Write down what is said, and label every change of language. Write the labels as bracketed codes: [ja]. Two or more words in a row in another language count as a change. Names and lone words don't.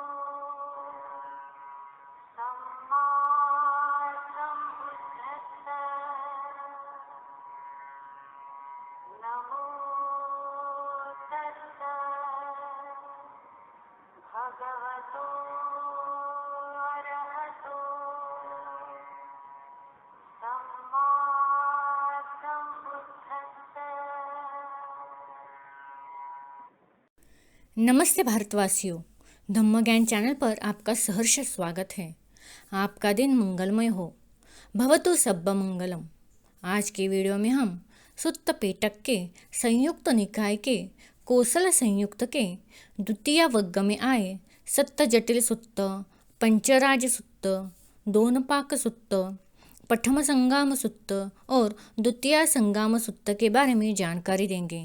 [pi] सम्मा सम्बुद्धस्सा नमो तस्सा भगवतो अरहतो सम्मा सम्बुद्धस्सा। [hi] नमस्ते भारतवासियों, धम्म ज्ञान चैनल पर आपका सहर्ष स्वागत है। आपका दिन मंगलमय हो, [pi] भवतु सब्ब मंगलम। [hi] आज के वीडियो में हम सुत्त पेटक के संयुक्त निकाय के कौशल संयुक्त के द्वितीय वर्ग में आए सत्त जटिल सुत्त, पंचराज सुत्त, दोनपाक सुत्त, प्रथम संगाम सुत्त और द्वितीय संगाम सुत्त के बारे में जानकारी देंगे।